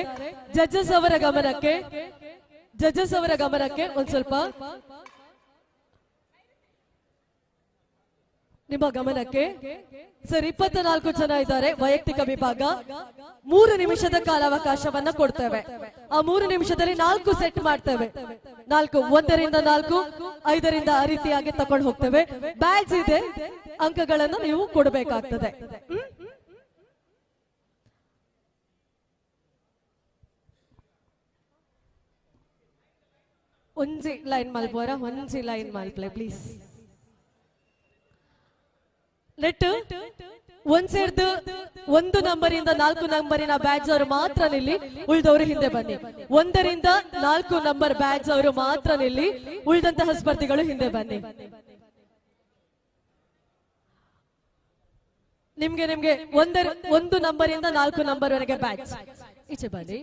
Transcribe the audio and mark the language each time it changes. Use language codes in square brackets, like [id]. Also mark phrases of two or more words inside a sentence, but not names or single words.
[kn] ಜಡ್ಜಸ್ ಅವರ ಗಮನಕ್ಕೆ ಒಂದ್ ಸ್ವಲ್ಪ ನಿಮ್ಮ ಗಮನಕ್ಕೆ ಸರ್, 24 ಜನ ಇದ್ದಾರೆ. ವೈಯಕ್ತಿಕ ವಿಭಾಗ 3 ನಿಮಿಷದ ಕಾಲಾವಕಾಶವನ್ನ ಕೊಡ್ತೇವೆ. ಆ 3 ನಿಮಿಷದಲ್ಲಿ 4 ಸೆಟ್ ಮಾಡ್ತೇವೆ. 4 1 ರಿಂದ 4 5 ರಿಂದ ಆ ರೀತಿಯಾಗಿ ತಕೊಂಡು ಹೋಗ್ತೇವೆ. ಬ್ಯಾಡ್ಜ್ ಇದೆ, ಅಂಕಗಳನ್ನು ನೀವು ಕೊಡಬೇಕಾಗ್ತದೆ. [tcy] ಒಂಜಿ ಲೈನ್ ಮಲ್ಪೋರ, ಒಂಜಿ ಲೈನ್ ಮಲ್ಪ್ಲೆ ಪ್ಲೀಸ್. [kn] ನೆಟ್ ಒಂದ್ ಸೇರ್ದು 1 ನಂಬರಿಂದ 4 ನಂಬರಿನ ಬ್ಯಾಡ್ಜ್ ಅವರು ಮಾತ್ರ ನಿಲ್ಲಿ, ಉಳಿದವರು ಹಿಂದೆ ಬನ್ನಿ. 1 ರಿಂದ 4 ನಂಬರ್ ಬ್ಯಾಡ್ಜ್ ಅವರು ಮಾತ್ರ ನಿಲ್ಲಿ, ಉಳಿದಂತಹ ಸ್ಪರ್ಧಿಗಳು ಹಿಂದೆ ಬನ್ನಿ. ನಿಮ್ಗೆ 1 ನಂಬರಿಂದ 4 ನಂಬರ್ ವರೆಗೆ ಬ್ಯಾಡ್ಜ್ ಈಚೆ ಬನ್ನಿ.